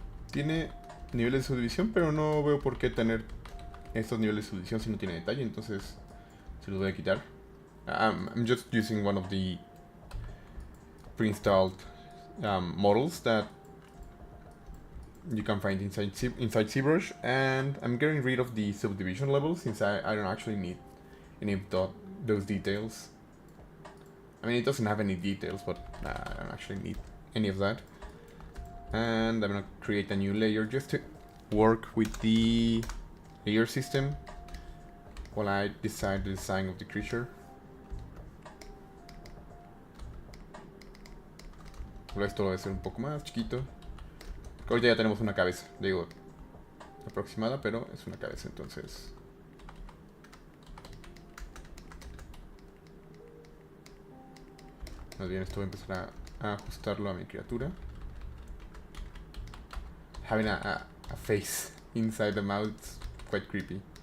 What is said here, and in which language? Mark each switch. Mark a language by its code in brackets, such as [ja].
[es] Tiene niveles de subdivisión, pero no veo por qué tener estos niveles de subdivisión si no tiene detalle, entonces se los voy a quitar. [en] I'm just using one of the pre-installed models that you can find inside ZBrush, and I'm getting rid of the subdivision level since I don't actually need any of those details. I mean, it doesn't have any details, but I don't actually need any of that. And I'm gonna create a new layer just to work with the layer system while I decide the design of the creature. [es] Esto lo voy a hacer un poco más chiquito. Ahorita ya tenemos una cabeza, digo, aproximada, pero es una cabeza, entonces... Más bien esto voy a empezar a ajustarlo a mi criatura. [en] Having a face inside the mouth is quite creepy.